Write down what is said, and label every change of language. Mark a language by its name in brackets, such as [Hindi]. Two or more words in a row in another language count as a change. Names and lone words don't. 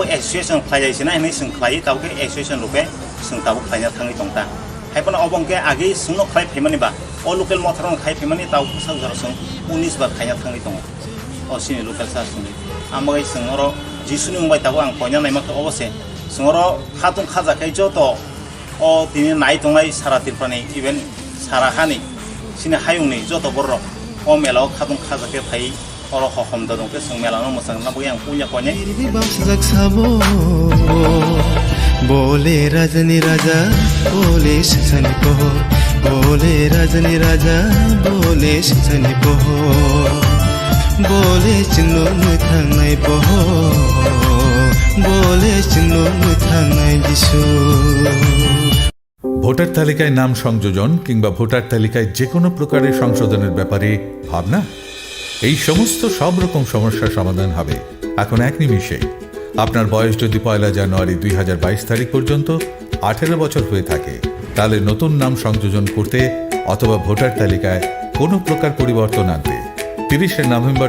[Bodo] एसोसिएशन खालायसिना हिनै जों खालायो दाबो एसोसिएशन रुपे जों दाबो खालायना थाङै दंता हाइपना अबंके आगे जोंनो खालाय फैमानिबा अ लोकेल मथाराव खालाय फैमानि दाबो साउजार जों 19 बार खालायना थाङै दङ अ सिनि लोकेल सासनि आमगाय जों अर जिसुनि मुंबाय दाबो आं पयना नायमाखौ अबसे जोंर खातुं खाजाखै जत अ दिनै नाय दंनाय सारा तिरपानि इभेन सारा हानि सिनि हायुंनि जत बर अ मेलाव खातुं खाजाखै फाय अर हखमदा दंके जों मेलानो मोजां नाबो आं पुnya पयने बोले रजनी राजा बोले सनी को बोले रजनी राजा बोले सनी को बोले चिन्नो मुथांनाय बहो बोले चिन्नो मुथांनाय जिसु [Bangla] ভোটার তালিকায় নাম সংযোজন কিংবা ভোটার তালিকায় যে কোনো প্রকারের সংশোধনের ব্যাপারে ভাবনা এই সমস্ত সব রকম সমস্যার সমাধান হবে এখন এক নিমিষেই আপনার বয়স যদি 1 জানুয়ারি 2022 তারিখ পর্যন্ত 18 বছর হয়ে থাকে তাহলে নতুন নাম সংযোজন করতে অথবা ভোটার তালিকায় কোনো প্রকার পরিবর্তন আনতে 30 নভেম্বর